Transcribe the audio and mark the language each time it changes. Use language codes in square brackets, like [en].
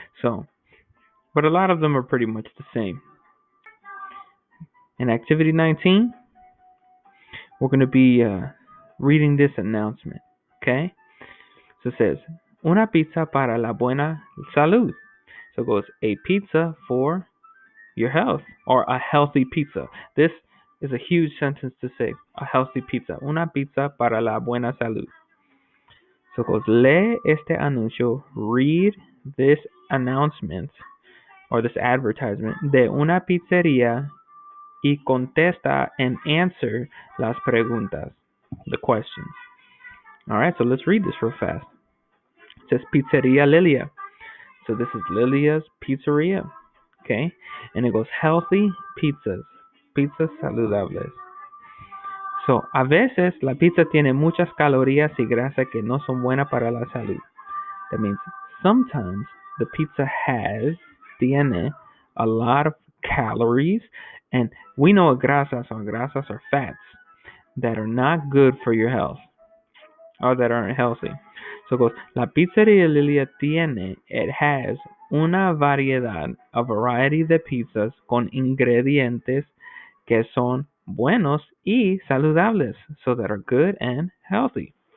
[en] So, but a lot of them are pretty much the same. In activity 19, we're going to be reading this announcement. Okay? So it says, [es] una pizza para la buena salud. [en] So it goes, a pizza for your health, or a healthy pizza. This is a huge sentence to say, a healthy pizza. [es] Una pizza para la buena salud. [en] So it goes, [es] lee este anuncio, [en] read this announcement, or this advertisement, [es] de una pizzería y contesta [en] and answer [es] las preguntas, [en] the questions. All right, so let's read this real fast. It says Pizzeria Lilia. So this is Lilia's Pizzeria. Okay, and it goes healthy pizzas, [es] pizzas saludables. So, a veces la pizza tiene muchas calorías y grasa que no son buenas para la salud. [en] That means sometimes the pizza tiene a lot of calories, and we know what grasas are. Grasas are fats that are not good for your health, or that aren't healthy. So it goes, la pizzeria Lilia it has [es] una variedad, [en] a variety [es] de pizzas con ingredientes que son buenos y saludables, [en] so that are good and healthy.